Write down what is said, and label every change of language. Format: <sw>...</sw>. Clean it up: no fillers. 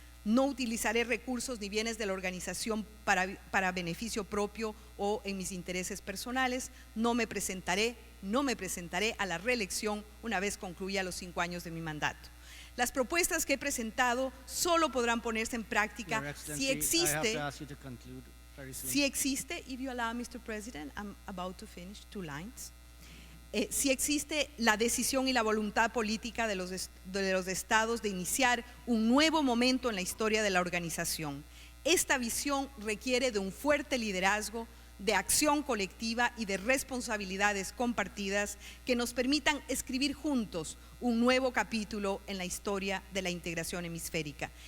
<es>No utilizaré recursos ni bienes de la organización para beneficio propio o en mis intereses personales. No me presentaré a la reelección una vez concluya los 5 años de mi mandato. Las propuestas que he presentado solo podrán ponerse en práctica si existe,</es> <en>if you allow, Mr. President, I'm about to finish 2 lines.</en> <es>Si existe la decisión y la voluntad política de los estados de iniciar un nuevo momento en la historia de la organización. Esta visión requiere de un fuerte liderazgo, de acción colectiva y de responsabilidades compartidas que nos permitan escribir juntos un nuevo capítulo en la historia de la integración hemisférica.</es>